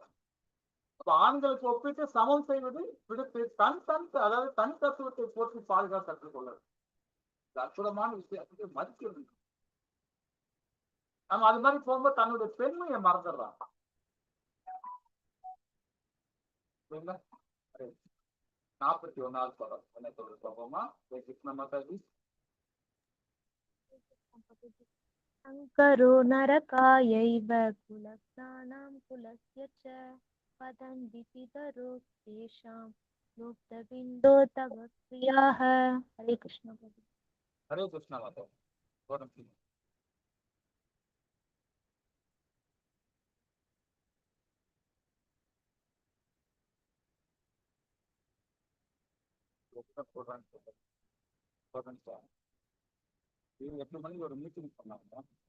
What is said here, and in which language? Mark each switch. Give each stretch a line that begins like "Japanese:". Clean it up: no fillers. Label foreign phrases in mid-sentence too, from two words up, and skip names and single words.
Tamil: அப்ப ஆண்களுக்கு ஒப்பிட்டு சமம் செய்வது விடுத்து அதாவது தனி தத்துவத்தை போற்றி பாதுகாத்து கற்றுக்கொள்ளது அற்புதமான விஷயம். மதிக்கிறது நம்ம அது மாதிரி போகும்போது தன்னுடைய பெண்மையை மறந்துடுறாங்க. 41வது படம் என்ன சொல்றது பார்ப்போமா? கிருஷ்ண மாதாஜி.
Sanskrit: शङ्करो नरकायैव कुलस्नानां कुलस्य च वदन्ति पितरो तेषां मुक्तबिन्दो तव प्रियाः. हरे कृष्ण प्रभु. हरे कृष्ण माताजी.
Tamil: இவங்க 8 மணிக்கு ஒரு மீட்டிங் பண்ணாங்க.